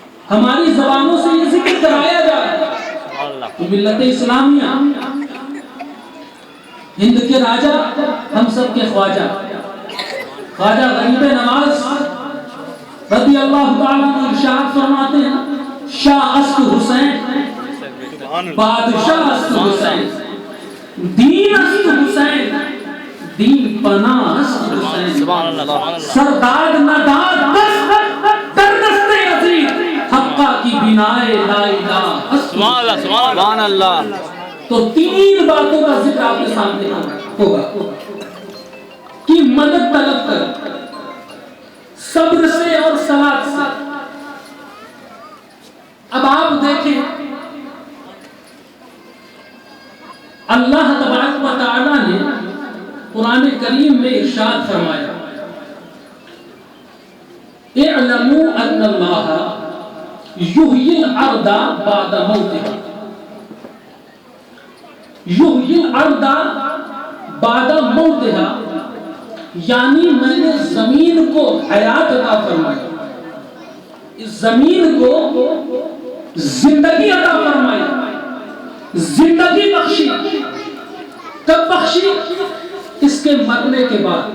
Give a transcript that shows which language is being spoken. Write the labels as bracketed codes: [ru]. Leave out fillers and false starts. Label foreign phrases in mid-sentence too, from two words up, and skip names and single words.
[ur] ہماری زبانوں سے یہ ذکر کرایا جائے گا۔ ملت اسلامیہ، ہند کے راجہ، ہم سب کے خواجہ غریب نواز [ar] رضی اللہ تعالیٰ عنہ [ur] ارشاد فرماتے ہیں، [fa] شاہ است حسین، بادشاہ است حسین، دین است حسین، دین پناہ است حسین، سرداد نداد دست در دست عزیز، حقہ کی بنائے لا الہ [ar] سبحان اللہ۔ [ur] تو تین باتوں کا ذکر آپ کے سامنے ہوگا کہ مدد طلب کر، صبر سے اور صلاۃ سے۔ اب آپ دیکھیں [ar] اللہ تبارک و تعالی [ur] نے قرآن کریم میں ارشاد فرمایا، [ar] اعلموا ان اللہ یحیی الارض بعد موتها، یحیی الارض بعد موتها، [ur] یعنی میں نے زمین کو حیات عطا فرمائی، اس زمین کو زندگی عطا فرمائی، زندگی بخشی۔ کب بخشی؟ اس کے مرنے کے بعد۔